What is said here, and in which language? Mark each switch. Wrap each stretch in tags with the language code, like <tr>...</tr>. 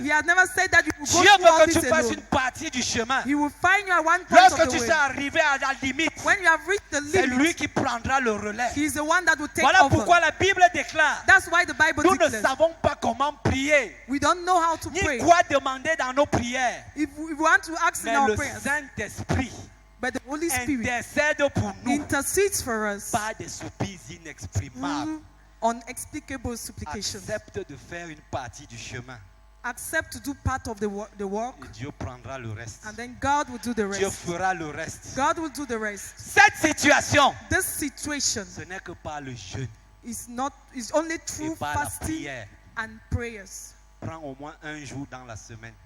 <en>He has never said that you will go</en> <fr>Dieu</fr> <en>through all</en> <fr>veut que</fr> <en>this</en> <fr>tu fasses</fr> <en>alone.</en> <fr>une partie du chemin.</fr> <en>He will find you at one point</en> <fr>Lorsque</fr> <en>of</en> <fr>tu</fr> <en>the</en> <fr>seras</fr> <en>way.</en> <fr>arrivé à la limite,</fr> <en>When you have reached the</en> <fr>c'est lui qui prendra le relais.</fr> <en>He is the one that will take</en> <fr>Voilà</fr> <en>over.</en> <fr>pourquoi la Bible déclare,</fr> <en>That's why the Bible</en> <fr>nous ne</fr> <en>declares</en> <fr>savons pas comment prier,</fr> <en>we don't know how to</en> <fr>ni</fr> <en>pray.</en> <fr>quoi demander dans nos prières.</fr> <en>If we want to ask in</en> <fr>Mais</fr> <en>our prayers,</en> <fr>Saint-Esprit</fr> <en>but the Holy Spirit</en> <fr>intercède pour nous</fr> <en>intercedes for us</en> <fr>par des soupirs inexprimables.</fr> <en>unexplicable supplications.</en> <fr>Accepte de faire une partie du chemin</fr> <en>Accept to do part of the work,</en> <fr>et Dieu prendra le reste.</fr> <en>and then God will do the</en> <fr>Dieu</fr> <en>rest.</en> <fr>fera le reste.</fr> <en>God will do the rest.</en> <fr>Cette situation,</fr> <en>This situation</en> <fr>ce n'est que par le jeûne</fr> <en>is only</en> <fr>et</fr> <en>through</en> <fr>par la</fr> <en>fasting</en> <fr>prière.</fr> <en>and prayers.</en> <fr>Prends au moins un jour dans la semaine</fr>